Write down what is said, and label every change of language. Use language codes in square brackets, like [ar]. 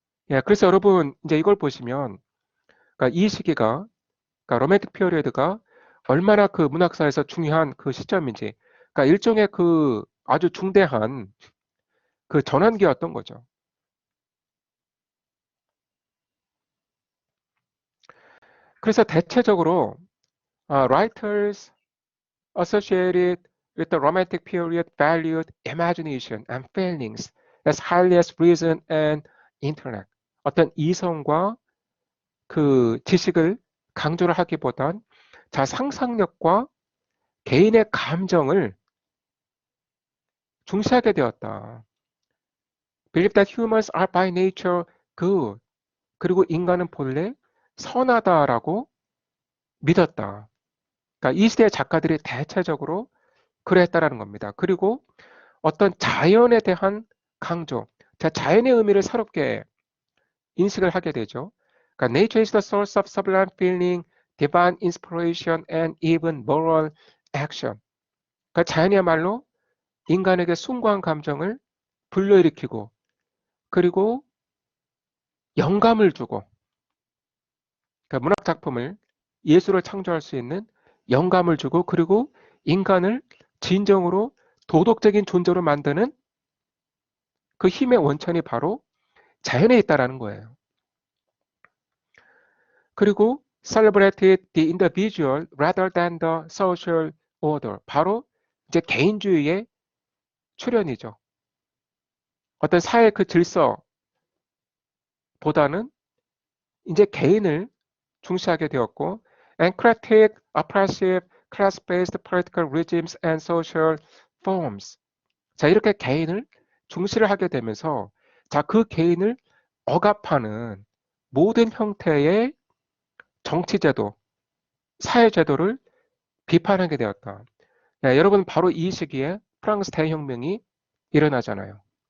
[ko] 예, 그래서 여러분 이제 이걸 보시면 그러니까 이 시기가 그러니까 로맨틱 피어리어드가 얼마나 그 문학사에서 중요한 그 시점인지, 그러니까 일종의 그 아주 중대한 그 전환기였던 거죠. 그래서 대체적으로 [en] writers associated with the romantic period valued imagination and feelings as highly as reason and intellect. [ko] 어떤 이성과 그 지식을 강조를 하기보단 자, 상상력과 개인의 감정을 중시하게 되었다. [en] Believe that humans are by nature good. [ko] 그리고 인간은 본래 선하다라고 믿었다. 그러니까 이 시대의 작가들이 대체적으로 그랬다라는 겁니다. 그리고 어떤 자연에 대한 강조, 자, 자연의 의미를 새롭게 인식을 하게 되죠. 그러니까 [en] nature is the source of sublime feeling, divine inspiration, and even moral action. [ko] 그러니까 자연이야말로 인간에게 숭고한 감정을 불러일으키고 그리고 영감을 주고, 그러니까 문학 작품을 예술을 창조할 수 있는 영감을 주고 그리고 인간을 진정으로 도덕적인 존재로 만드는 그 힘의 원천이 바로 자연에 있다라는 거예요. 그리고 [en] celebrated the individual rather than the social order. [ko] 바로 이제 개인주의의 출현이죠. 어떤 사회 그 질서보다는 이제 개인을 중시하게 되었고, [en] and critique oppressive class-based political regimes and social forms. [ko] 자, 이렇게 개인을 중시를 하게 되면서 자, 그 개인을 억압하는 모든 형태의 정치제도, 사회제도를 비판하게 되었다. 네, 여러분 바로 이 시기에 프랑스 대혁명이 일어나잖아요.